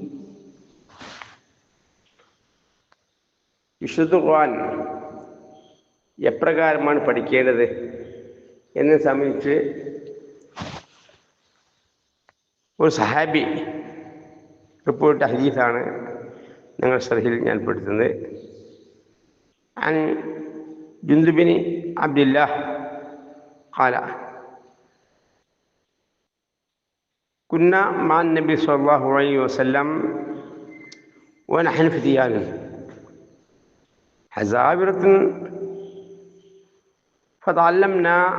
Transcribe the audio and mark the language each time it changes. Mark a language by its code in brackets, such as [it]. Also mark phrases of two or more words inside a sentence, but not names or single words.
[ml] വിശുദ്ധ ഖുർആൻ എപ്രകാരമാണ് പഠിക്കേണ്ടത് എന്നെ സംബന്ധിച്ച് ഒരു സഹാബി റിപ്പോർട്ട് ഹദീസാണ് നിങ്ങൾ ശ്രദ്ധയിൽ ഞാൻ പെടുത്തുന്നത്. [ar] عن جندب بن عبد الله قال كنا مع النبي صلى الله عليه وسلم ونحن فتيان حزابرة فتعلمنا